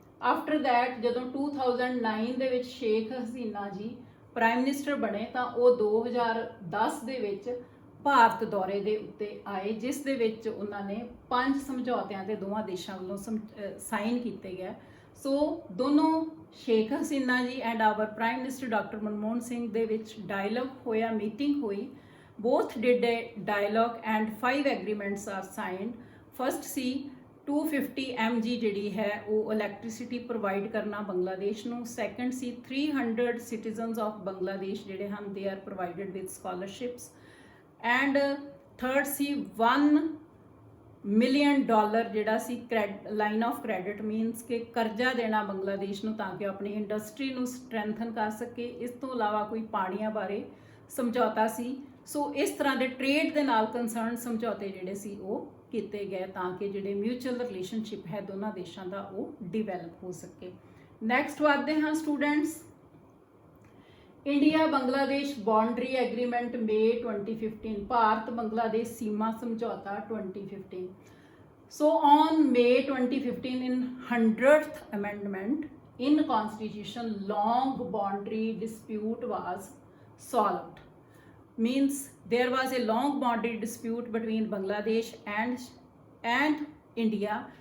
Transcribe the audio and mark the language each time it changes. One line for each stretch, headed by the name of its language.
Punjabi: After that ਜਦੋਂ 2009 ਦੇ ਵਿੱਚ ਸ਼ੇਖ ਹਸੀਨਾ ਜੀ ਪ੍ਰਾਈਮ ਮਿਨਿਸਟਰ ਬਣੇ ਤਾਂ ਉਹ 2010 ਦੇ ਵਿੱਚ ਭਾਰਤ ਦੌਰੇ ਦੇ ਉੱਤੇ ਆਏ, ਜਿਸ ਦੇ ਵਿੱਚ ਉਹਨਾਂ ਨੇ 5 ਸਮਝੌਤਿਆਂ ਤੇ ਦੋਵਾਂ ਦੇਸ਼ਾਂ ਵੱਲੋਂ ਸਾਈਨ ਕੀਤੇ ਗਏ। ਸੋ ਦੋਨੋਂ ਸ਼ੇਖ ਹਸੀਨਾ ਜੀ
English: and our
Punjabi: prime minister doctor Manmohan Singh ਦੇ ਵਿੱਚ ਡਾਇਲੋਗ ਹੋਇਆ, ਮੀਟਿੰਗ ਹੋਈ।
English: both did a dialogue and 5 agreements are signed।
Punjabi: First ਸੀ 250 mg ਜਿਹੜੀ ਹੈ ਉਹ ਇਲੈਕਟ੍ਰਿਸਿਟੀ ਪ੍ਰੋਵਾਈਡ ਕਰਨਾ ਬੰਗਲਾਦੇਸ਼ ਨੂੰ। Second ਸੀ 300
English: citizens of Bangladesh
Punjabi: ਜਿਹੜੇ ਹਨ
English: they are provided with scholarships and third
Punjabi: ਸੀ $1 million ਜਿਹੜਾ ਸੀ ਲਾਈਨ ਆਫ ਕ੍ਰੈਡਿਟ ਮੀਨਸ ਕਿ ਕਰਜ਼ਾ ਦੇਣਾ ਬੰਗਲਾਦੇਸ਼ ਨੂੰ ਤਾਂ ਕਿ ਆਪਣੀ ਇੰਡਸਟਰੀ ਨੂੰ ਸਟਰੈਂਥਨ ਕਰ ਸਕੇ। ਇਸ ਤੋਂ ਇਲਾਵਾ ਕੋਈ ਪਾਣੀਆਂ ਬਾਰੇ ਸਮਝੌਤਾ ਸੀ। ਸੋ ਇਸ ਤਰ੍ਹਾਂ ਦੇ ਟ੍ਰੇਡ ਦੇ ਨਾਲ ਕੰਸਰਨ ਸਮਝੌਤੇ ਜਿਹੜੇ ਸੀ ਉਹ ਕੀਤੇ ਗਏ ਤਾਂ ਕਿ ਜਿਹੜੇ ਮਿਊਚੁਅਲ ਰਿਲੇਸ਼ਨਸ਼ਿਪ ਹੈ ਦੋਨਾਂ ਦੇਸ਼ਾਂ ਦਾ ਉਹ ਡਿਵੈਲਪ ਹੋ ਸਕੇ। ਨੈਕਸਟ ਵਧਦੇ ਹਾਂ students,
English: India Bangladesh boundary agreement May 2015,
Punjabi: ਭਾਰਤ ਬੰਗਲਾਦੇਸ਼ ਸੀਮਾ ਸਮਝੌਤਾ 2015।
English: So on May 2015 in 100th amendment in constitution, long boundary dispute was solved। Means there was a long boundary dispute between Bangladesh and India